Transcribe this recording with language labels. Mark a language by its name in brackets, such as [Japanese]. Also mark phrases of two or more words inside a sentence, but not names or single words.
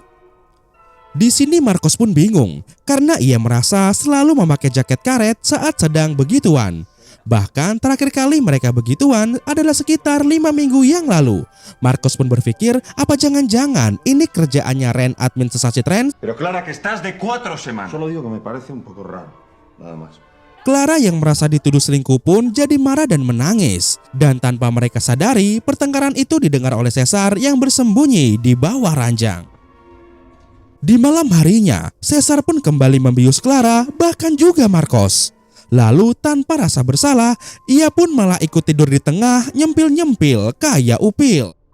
[Indonesian] Di sini Marcos pun bingung karena ia merasa selalu memakai jaket karet saat sedang begituan. Bahkan terakhir kali mereka begituan adalah sekitar 5 minggu yang lalu. Marcos pun berpikir apa jangan-jangan ini kerjaannya Ren admin sensasi tren. [Spanish] Pero Clara, que estás de 4 semanas. Solo digo que me parece un poco raro, nada más. [Indonesian] Clara yang merasa dituduh selingkuh pun jadi marah dan menangis. Dan tanpa mereka sadari, pertengkaran itu didengar oleh Cesar yang bersembunyi di bawah ranjang. Di malam harinya, Cesar pun kembali membius Clara, bahkan juga Marcos. Lalu tanpa rasa bersalah, ia pun malah ikut tidur di tengah, nyempil-nyempil kayak upil.